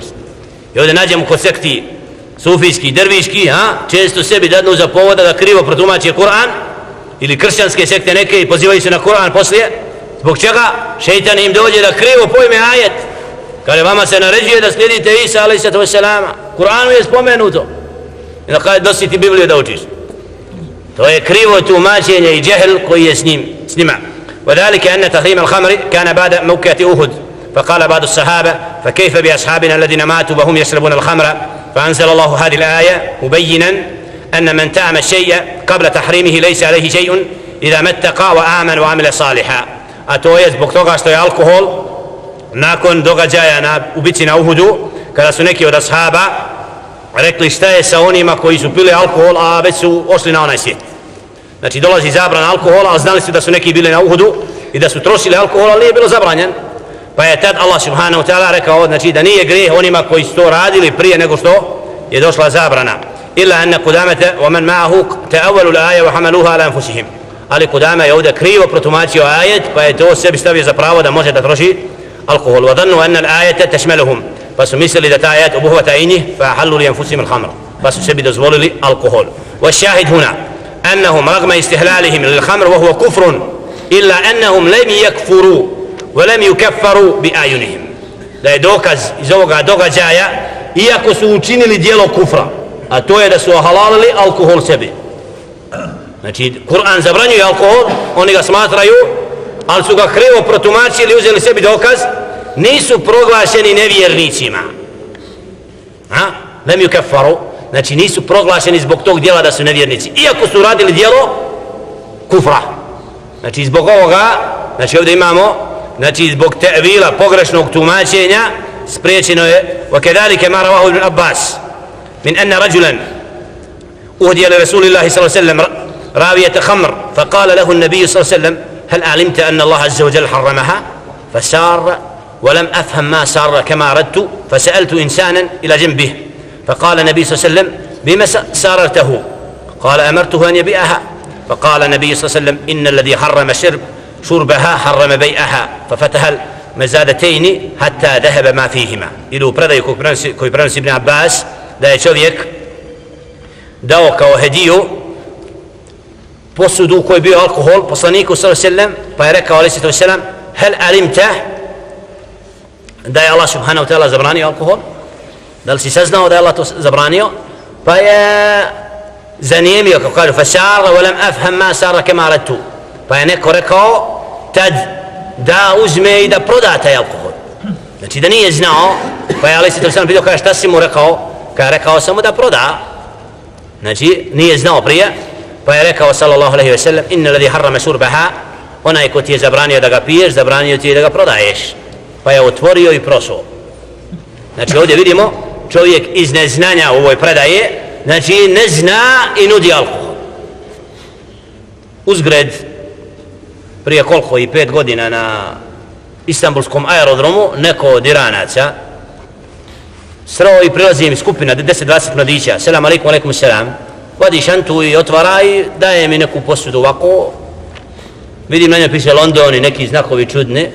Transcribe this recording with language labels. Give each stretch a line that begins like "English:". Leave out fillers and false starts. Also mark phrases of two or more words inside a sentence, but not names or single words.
Bosnian: I ovdje nađemo kod sekti sufijski, derviški, često sebi dadnu za povoda da krivo protumače Kur'an, ili kršćanske sekte neke i pozivaju se na Kur'an poslije. Zbog čega? Šeitan im dođe da krivo pojme ajet, kada vama se naređuje da slijedite Isa
Arabic: عليه السلام.
Bosnian: Kur'anu je spomenuto i da kada nosi ti Bibliju da učiš. To je krivo tumačenje i džehl koji je s njima.
Arabic: وذلك أن تحريم الخمر كان بعد موقعة أحد فقال بعض الصحابة فكيف بأصحابنا الذين ماتوا وهم يشربون الخمر فأنزل الله هذه الآية مبينا أن من تعمى الشيء قبل تحريمه ليس عليه شيء إذا ما اتقى وآمن وعمل صالحا.
Bosnian: أتو je zbog toga što je alkohol nakon događaja u bici na Uhudu, kada su neki od ashaba rekli šta je sa onima koji su pili alkohol a već su ošli na onaj svijet. Znači dolazi zabrana alkohola, a znali su da su neki bili na Uhudu i da su trošili alkohol, ali nije bilo zabranjen. Pa je tad Allah
Arabic: سبحانه تعالى
Bosnian: rekao, znači da nije grijeh onima koji su to radili prije nego što je došla zabrana.
Arabic: إلا أن قدامة ومن معه تأولوا الآية وحملوها على أنفسهم.
Bosnian: Ali Kudama je ovdje krivo protumačio ajet, pa je to sebi stavio za pravo da može da troši alkohol.
Arabic: وظنوا أن الآية تشملهم.
Bosnian: Pa su mislili da ta ajet obuhvata i njih,
Arabic: فأحلوا لأنفسهم الخمر.
Bosnian: Pa su sebi dozvolili alkohol.
Arabic: والشاهد هنا أنهم رغم استحلالهم للخمر وهو كفر إلا أنهم لم يكفروا ولم يكفروا بأعينهم.
Bosnian: Da je dokaz iz ovoga događaja, iako su učinili djelo kufra, a to je da su halalili alkohol sebi. Znači, Kur'an zabranjuje alkohol, oni ga smatraju, ali su ga krivo protumačili, uzeli sebi dokaz, nisu proglašeni nevjernicima.
Arabic: لم يكفروا,
Bosnian: znači nisu proglašeni zbog tog djela da su nevjernici, iako su radili djelo kufra. Znači zbog ovoga, znači ovdje imamo, znači zbog te'vila, pogrešnog tumačenja, spriječeno je,
Arabic: وكذلك ما رواه ابن عباس من أن رجلا أهدي لرسول الله صلى الله عليه وسلم راوية خمر فقال له النبي صلى الله عليه وسلم هل علمت أن الله عز وجل حرمها؟ فسار ولم أفهم ما سار كما أردت، فسألت إنسانا إلى جنبه فقال النبي صلى الله عليه وسلم بما ساررته؟ قال أمرته أن يبيعها. فقال النبي صلى الله عليه وسلم إن الذي حرم شربها حرم بيعها، ففتح المزادتين حتى ذهب ما فيهما.
Bosnian: Ili u predaju koji prenosi Ibn Abbas da je čovjek dao kao hediju posudu u kojoj je bio alkohol poslaniku
Arabic: صلى الله عليه وسلم,
Bosnian: pa je rekao
Arabic: عليه وسلم هل علمت
Bosnian: da je Allah
Arabic: سبحانه وتعالى
Bosnian: zabranio alkohol? Da li si saznao da je Allah to zabranio? Pa je zanijemio, kako kažu,
Arabic: فسار ولم أفهم ما سار كما أردت.
Bosnian: Pa je neko rekao tad da uzme i da proda taj alkohol. Znači da nije znao, pa je
Arabic: عليه وسلم
Bosnian: pitao, kaže šta si mu rekao? Kaže rekao sam mu da proda. Znači nije znao prije, pa je rekao
Arabic: صلى الله عليه وسلم إن الذي حرم شربها,
Bosnian: onaj ko ti je zabranio da ga piješ, zabranio ti je da ga prodaješ. Pa je otvorio i prosuo. Znači ovdje vidimo čovjek iz neznanja u ovoj predaje, znači ne zna i nudi alkohol. Uzgred prije koliko i 5 godina na Istanbulskom aerodromu neko od Iranaca sreo i prilazi im skupina 10-20 mladića,
Arabic: سلام عليكم, عليكم سلام,
Bosnian: vadi šantu i otvara i daje mi neku posudu ovako, vidim na njoj piše London i neki znakovi čudni.